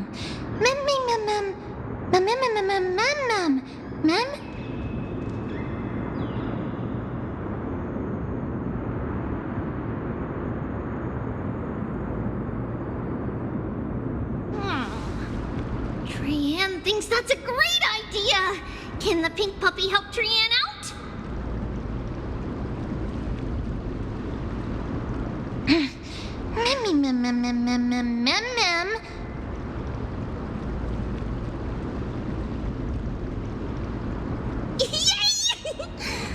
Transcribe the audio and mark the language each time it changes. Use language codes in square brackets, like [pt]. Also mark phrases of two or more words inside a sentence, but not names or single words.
[en] Memmy, mem, mem. Mem, mem, mem, mem, mem, mem. Mem. Trian thinks that's a great idea. Can the pink puppy help Trian out? Memmy, mem, mem, mem, mem, mem, mem, mem. Yay!